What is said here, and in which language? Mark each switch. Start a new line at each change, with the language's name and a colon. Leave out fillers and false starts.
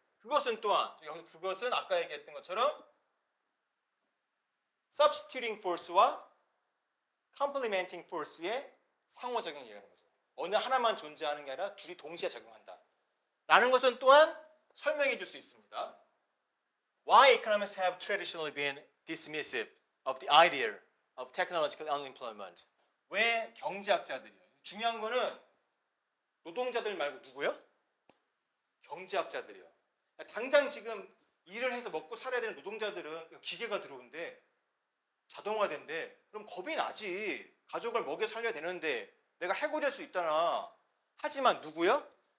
Korean: 그것은 또한 그것은 아까 얘기했던 것처럼 substituting force와 complementing force의 상호작용 얘기하는 거죠. 어느 하나만 존재하는 게 아니라 둘이 동시에 작용한다. 라는 것은 또한 설명해 줄 수 있습니다.
English: Why economists have traditionally been dismissive of the idea of technological unemployment.
Korean: 왜 경제학자들이요? 중요한 거는 노동자들 말고 누구요? 경제학자들이요. 당장 지금 일을 해서 먹고 살아야 되는 노동자들은 기계가 들어오는데 자동화된대. 그럼 겁이 나지. 가족을 먹여 살려야 되는데 내가 해고될 수 있다나. 하지만 누구요?